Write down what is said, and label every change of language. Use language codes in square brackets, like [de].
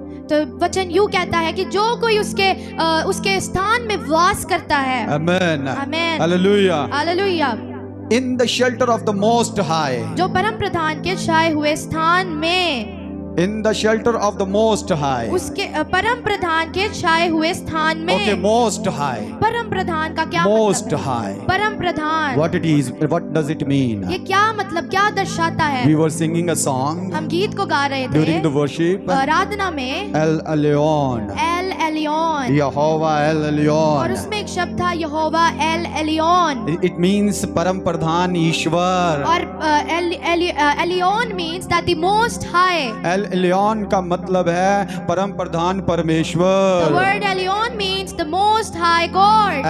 [hi] तो वचन यूं कहता है कि जो कोई उसके स्थान में वास करता है, [en] Amen. [hi] Amen, [en] Hallelujah. [hi] Hallelujah, [en] In the shelter of the Most High. [hi] जो परम प्रधान के छाए हुए स्थान में, [en] In the shelter of the Most High. [hi] उसके परम प्रधान के छाए हुए स्थान में। [en] Okay, Most High. [hi] परम प्रधान का क्या [en] Most [hi] मतलब? [en] High. [hi] परम प्रधान [en] What it is? What does it mean? [hi] ये क्या मतलब, क्या दर्शाता है? [en] We were singing a song [hi] हम गीत को गा रहे [en] during the [hi] थे [en] worship. [hi] आराधना में, [he] El Elyon. [hi] El Elyon, [he] Yehovah El [hi] और [he] Elyon. [hi] उसमें एक शब्द था यहोवा एल एलियोन, [en] It means [hi] परम प्रधान ईश्वर. [en] और Elyon means that the most high. [hi] L alien का मतलब है परम प्रधान [en] The [hi] परमेश्वर। [en] word Elyon means the most high God.